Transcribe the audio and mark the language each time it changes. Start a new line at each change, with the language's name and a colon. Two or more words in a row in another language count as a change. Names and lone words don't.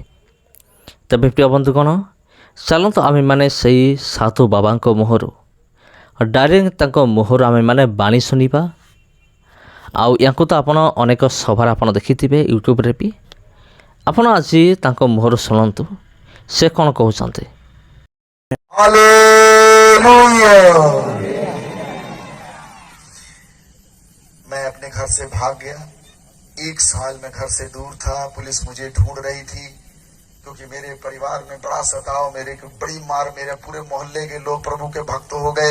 Odia: ତେବେ ପ୍ରିୟ ବନ୍ଧୁଗଣ, ଚାଲନ୍ତୁ ଆମେମାନେ ସେଇ ସାଧୁ ବାବାଙ୍କ ମୁହଁରୁ ଡାଇରେକ୍ଟ ତାଙ୍କ ମୁହଁରୁ ଆମେମାନେ ବାଣୀ ଶୁଣିବା। ଆଉ ୟାଙ୍କୁ ତ ଆପଣ ଅନେକ ସଭାରେ ଆପଣ ଦେଖିଥିବେ, ୟୁଟ୍ୟୁବରେ ବି। ଆପଣ ଆଜି ତାଙ୍କ ମୁହଁରୁ ଶୁଣନ୍ତୁ ସେ କ'ଣ କହୁଛନ୍ତି।
Hindi: मैं अपने घर से भाग गया। 1 साल में घर से दूर था। पुलिस मुझे ढूंढ रही थी क्योंकि मेरे परिवार में बड़ा सताव, मेरे को बड़ी मार, मेरे पूरे मोहल्ले के लोग प्रभु के भक्त हो गए।